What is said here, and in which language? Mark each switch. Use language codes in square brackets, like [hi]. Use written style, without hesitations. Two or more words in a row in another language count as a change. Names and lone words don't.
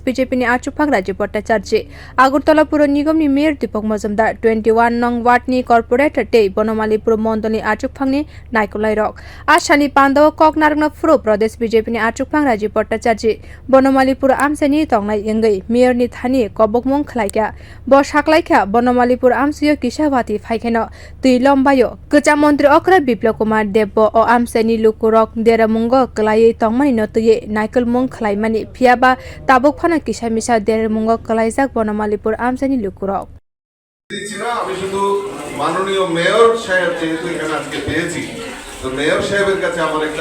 [trp] BJP ni achugphang Rajib bhattacharjee Agartala pura nigam ni mayor kobokmwng 21 nong ward ni corporator tei banamalipur mondal ni achugphang ni khwlai rok ashani panda kok naragna pro pradesh BJP ni achugphang Rajib bhattacharjee banamalipur amsani tongnai yengai mayor ni thani kobokmwng khwlaikya bo saklaikha banamalipur আমসিও কিসাবাতি ফাইখেনো তুই লম্বায়ো কচা মন্ত্রী অকরা বিপ্লব কুমার দেব ও আমসেনি লুকুরক দেরামুঙ্গ কলাই তংমানি নতুয়ে নাইকল মুং খলাইমানি ফিয়াবা তাবুক ফানা কিসা মিসা দেরামুঙ্গ কলাইজাক বনমালীপুর আমসেনি লুকুরক [bn] আমি শুধু মাননীয় মেয়র সাহেব যেহেতু এখানে আজকে পেয়েছি তো মেয়র সাহেবের কাছে আমার একটা